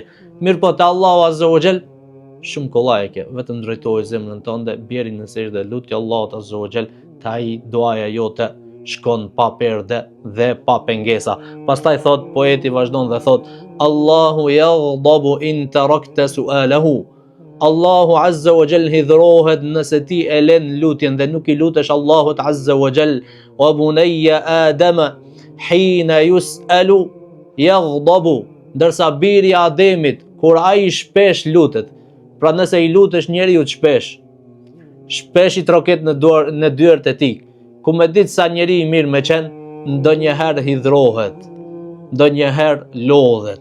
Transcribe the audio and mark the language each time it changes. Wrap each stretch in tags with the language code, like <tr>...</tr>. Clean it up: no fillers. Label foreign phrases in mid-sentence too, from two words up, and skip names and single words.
<sq>Mirë po te Allahu</sq> <ar>عز وجل</ar> <sq>shumë kollaj e ke, vetëm drejtoje zemrën tënde, bjeri në sejdë dhe lutje Allahut</sq> <ar>عز وجل,</ar> <sq>ta ai duaja jote shkon pa perde dhe pa pengesa. Pastaj thot poeti vazhdon dhe thot</sq> <ar>الله يغضب إن تركت سؤاله.</ar> <sq>Allahu</sq> <ar>عز وجل</ar> <sq>hidhrohet nëse ti e len lutjen dhe nuk i lutesh Allahut</sq> <ar>عز وجل. وبني آدم حين يسأل يغضب.</ar> <sq>Ndërsa biri Ademit kur ai shpesh lutet, pra nëse i lutesh njeriu shpesh i troket në dyert e tij, ku me ditë sa njeri i mirë me qenë, ndonjëherë hidhrohet, ndonjëherë lodhet.</sq>